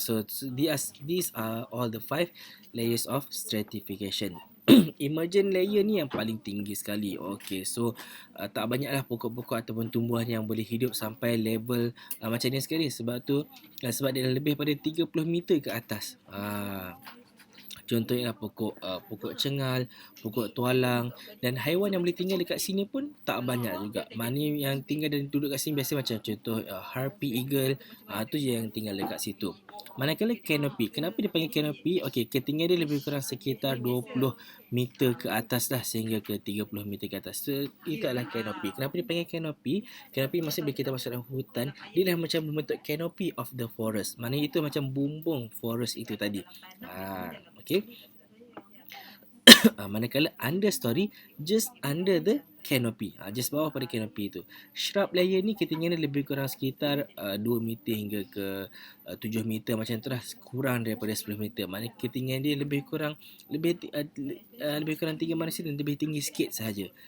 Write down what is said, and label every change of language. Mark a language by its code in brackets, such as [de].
[en] So these are all the 5 layers of stratification. [ms] Emergent layer ni yang paling tinggi sekali. Okay, so tak banyaklah pokok-pokok ataupun tumbuhan yang boleh hidup sampai level macam ni sekali. Sebab tu sebab dia lebih pada 30 meter ke atas. Contohnya pokok cengal, pokok tualang, dan haiwan yang boleh tinggal dekat sini pun tak banyak juga. Maknanya yang tinggal dan duduk kat sini biasa macam contoh harpy eagle, tu je yang tinggal dekat situ. Manakala canopy, kenapa dia panggil canopy? Okey, ketinggian dia lebih kurang sekitar 20 meter ke atas lah, sehingga ke 30 meter ke atas. So, itu adalah canopy. Kenapa dia panggil canopy? Canopy maksudnya bila kita masuk dalam hutan, dia dah macam membentuk [en] canopy of the forest. [ms] Maknanya itu macam bumbung forest itu tadi. [en] Okay. [ms] Manakala [en] understory, just under the canopy. [ms] Just bawah pada canopy tu. Shrub layer ni ketinggian dia lebih kurang sekitar 2 meter hingga ke 7 meter macam tu lah. Kurang daripada 10 meter. Maknanya ketinggian dia lebih kurang lebih kurang 3 manusia dan lebih tinggi sikit sahaja.